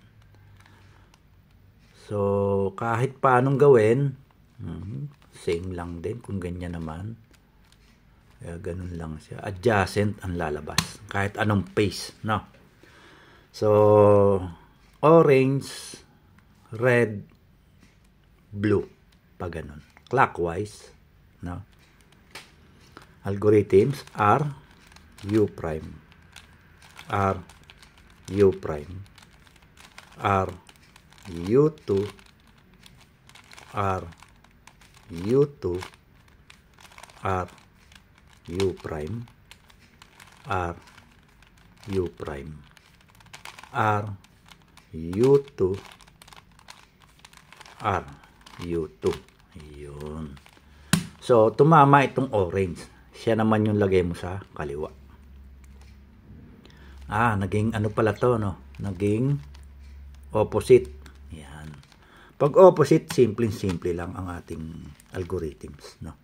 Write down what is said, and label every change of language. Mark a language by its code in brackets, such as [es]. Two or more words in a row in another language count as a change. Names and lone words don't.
[tl] So, kahit paanong gawin, same lang din kung ganyan naman. Kaya ganun lang siya. Adjacent ang lalabas. Kahit anong face, no? So, [en] orange, red, blue. [tl] Pag ganun. Clockwise, no? [en] Algorithms R, U prime. R, U prime. R, U2. R, U2. R, U prime. R, U prime. R, U2. R, U2. [tl] Ayun. So, tumama itong orange. Siya naman yung lagay mo sa kaliwa. Naging ano pala to, no? Naging opposite. Yan. Pag opposite, simple lang ang ating algorithms, no?